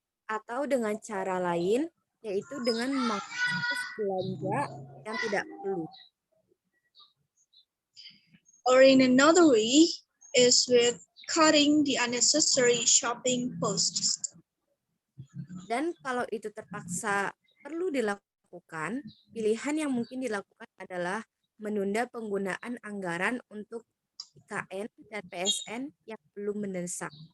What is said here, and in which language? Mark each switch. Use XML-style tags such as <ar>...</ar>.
<id>Atau dengan cara lain, yaitu dengan memangkas belanja yang tidak perlu.</id> <en>Or in another way is with cutting the unnecessary shopping posts.</en> <id>Dan kalau itu terpaksa perlu dilakukan, pilihan yang mungkin dilakukan adalah menunda penggunaan anggaran untuk IKN dan PSN yang belum mendesak.</id>